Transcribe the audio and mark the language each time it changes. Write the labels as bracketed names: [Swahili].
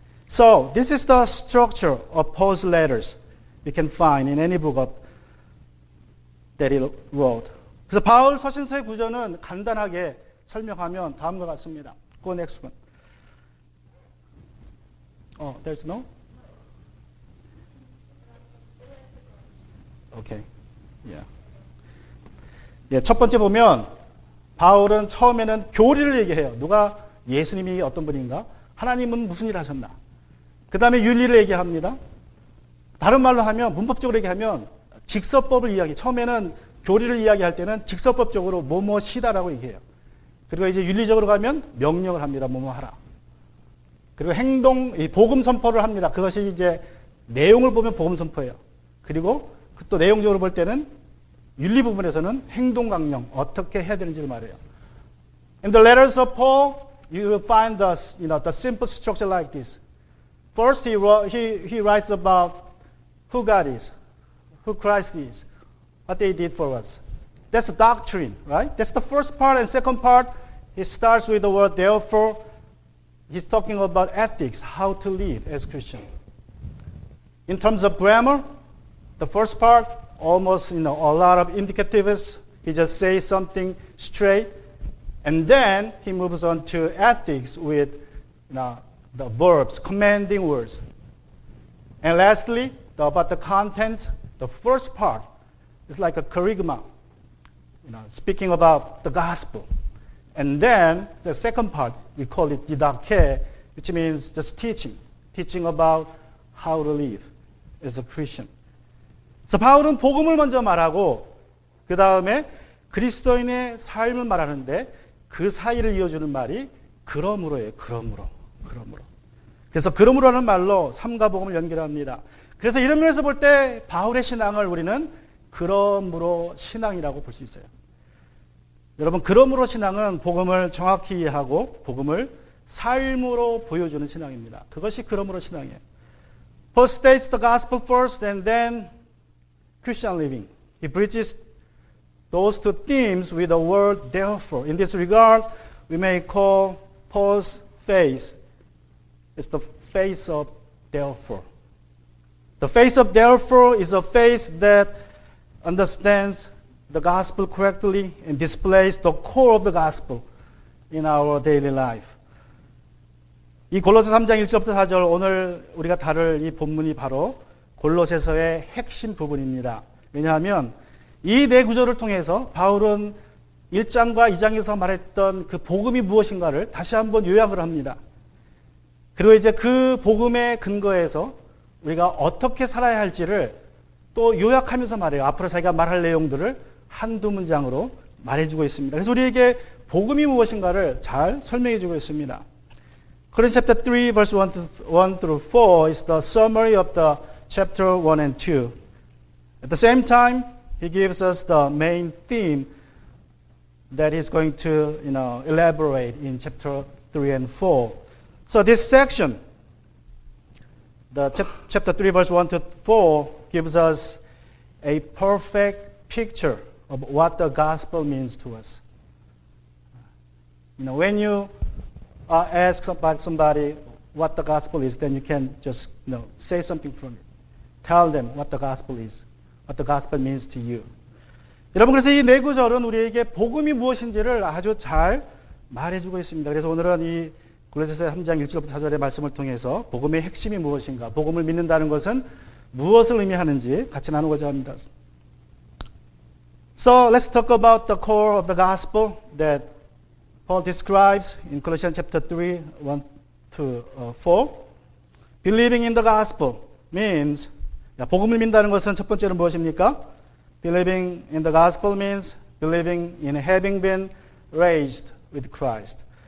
[English] So, this is the structure of Paul's letters we can find in any book that he wrote. [Korean] 그래서 바울 서신서의 구조는 간단하게 설명하면 다음과 같습니다. [English] Go next one. Oh, there's no? Okay. Yeah. [Korean] 예, 첫 번째 보면 바울은 처음에는 교리를 얘기해요. 누가 예수님이 어떤 분인가? 하나님은 무슨 일을 하셨나? 그 다음에 윤리를 얘기합니다. 다른 말로 하면 문법적으로 얘기하면 직설법을 이야기해요. 처음에는 교리를 이야기할 때는 직설법적으로 뭐뭐시다라고 얘기해요. 그리고 이제 윤리적으로 가면 명령을 합니다. 뭐뭐 하라. 그리고 행동, 복음 선포를 합니다. 그것이 이제 내용을 보면 복음 선포예요. 그리고 또 내용적으로 볼 때는 윤리 부분에서는 행동 강령, 어떻게 해야 되는지를 말해요. [English] In the letters of Paul, you will find the simple structure like this. First, he writes about who God is, who Christ is, what they did for us. That's the doctrine, right? That's the first part. And second part, he starts with the word therefore. He's talking about ethics, how to live as Christian. In terms of grammar, the first part, almost a lot of indicatives. He just says something straight. And then he moves on to ethics with the verbs, commanding words. And lastly, about the contents, the first part is like a kerygma, speaking about the gospel. And then the second part, we call it didache, which means just teaching about how to live as a Christian. [Korean] 그래서 바울은 복음을 먼저 말하고 그 다음에 그리스도인의 삶을 말하는데 그 사이를 이어주는 말이 그러므로예요. 그러므로. 그래서 그러므로라는 말로 삶과 복음을 연결합니다. 그래서 이런 면에서 볼 때 바울의 신앙을 우리는 그러므로 신앙이라고 볼 수 있어요. 여러분, 그러므로 신앙은 복음을 정확히 이해하고 복음을 삶으로 보여주는 신앙입니다. 그것이 그러므로 신앙이에요. [English] Paul states the gospel first and then Christian living. He bridges those two themes with the word therefore. In this regard, we may call Paul's faith is the faith of therefore. The faith of therefore is a faith that understands the gospel correctly and displays the core of the gospel in our daily life. [Korean] 이 골로새 3장 1절부터 4절 오늘 우리가 다룰 이 본문이 바로 골로새서의 핵심 부분입니다. 왜냐하면 이 네 구절을 통해서 바울은 1장과 2장에서 말했던 그 복음이 무엇인가를 다시 한번 요약을 합니다. 그리고 이제 그 복음의 근거에서 우리가 어떻게 살아야 할지를 또 요약하면서 말해요. 앞으로 자기가 말할 내용들을 한두 문장으로 말해주고 있습니다. 그래서 우리에게 복음이 무엇인가를 잘 설명해주고 있습니다. [English] Colossians chapter 3 verse 1 through 4 is the summary of the chapter 1 and 2. At the same time, he gives us the main theme that he's going to, elaborate in chapter 3 and 4. So this section, the chapter 3 verse 1 to 4 gives us a perfect picture of what the gospel means to us. When you ask somebody what the gospel is, then you can just say something from it. Tell them what the gospel is, what the gospel means to you. [Korean] 여러분, 그래서 이 네 구절은 우리에게 복음이 무엇인지를 아주 잘 말해주고 있습니다. 그래서 오늘은 이 골로새서 3장 1절부터 4절의 말씀을 통해서 복음의 핵심이 무엇인가, 복음을 믿는다는 것은 무엇을 의미하는지 같이 나누고자 합니다. [English] So let's talk about the core of the gospel that Paul describes in Colossians chapter 3, 1 to 4. Believing in the gospel means, [Korean] 복음을 믿는다는 것은 첫 번째는 무엇입니까? [English] Believing in the gospel means believing in having been raised with Christ.